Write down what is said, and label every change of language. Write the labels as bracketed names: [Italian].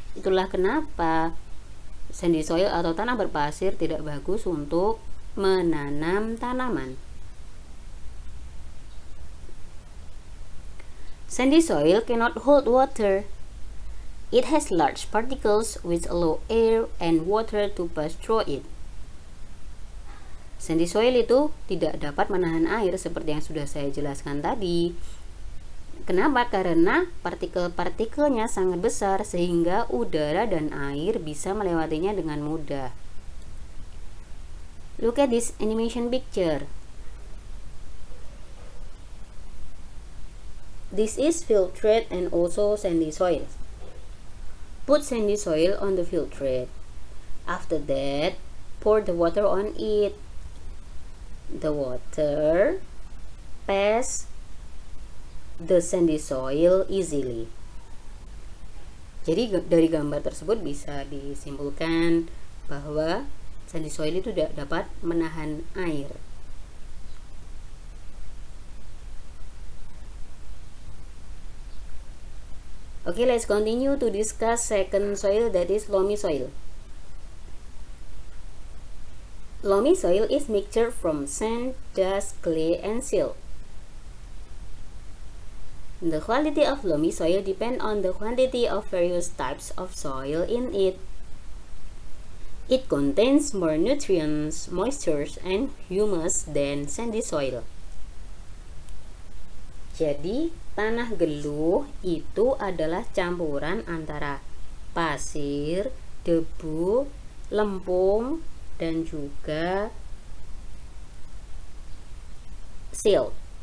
[Indonesian] Itulah kenapa sandy soil atau tanah berpasir tidak bagus untuk menanam tanaman. [English] Sandy soil cannot hold water. It has large particles which allow air and water to pass through it. [Indonesian] Sandy soil itu tidak dapat menahan air seperti yang sudah saya jelaskan tadi. Kenapa? Karena partikel-partikelnya sangat besar sehingga udara dan air bisa melewatinya dengan mudah. [English] Look at this animation picture. This is filtrate and also sandy soil. Put sandy soil on the filtrate. After that, pour the water on it. The water pass the sandy soil easily. [Indonesian] Jadi dari gambar tersebut bisa disimpulkan bahwa sandy soil itu tidak dapat menahan air. [English] Okay, let's continue to discuss second soil, that is loamy soil. Loamy soil is mixture from sand, dust, clay, and silt. The quality of loamy soil depends on the quantity of various types of soil in it. It contains more nutrients, moisture, and humus than sandy soil. [Indonesian] Jadi, tanah geluh itu adalah campuran antara pasir, debu, lempung, dan juga silt.